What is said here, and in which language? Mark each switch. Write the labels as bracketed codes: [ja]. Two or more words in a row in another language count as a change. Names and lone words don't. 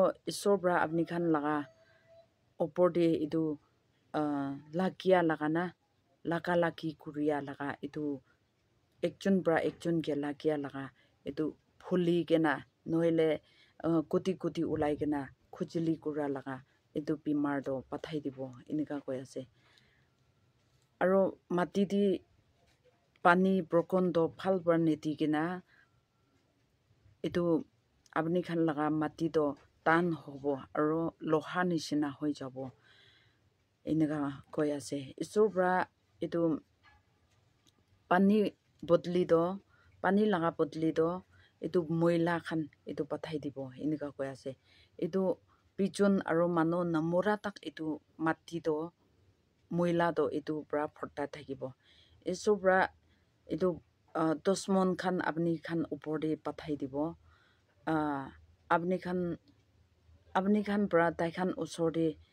[nag] isor bra apni khan laga upor di itu lakia laga na laka laki kuria laga itu ekjon bra ekjon ke lakia laga itu phuli kena noile kuti kuti ulai kena khujili kura laga itu bimar do pathai dibo inika koi ase aro mati di pani broken do phal bra neti kena itu apni khan laga mati do tan hobo aro loha nishina hoi jabo inika koi ase isor bra itu pani laga bodli do itu moila khan itu pathai dibo inika koi ase itu pichon aro mano namura tak itu mati do moila do itu bra phorta thakibo isor bra itu dosmon khan apni khan upor di pathai dibo apni khan bra tai khan usor di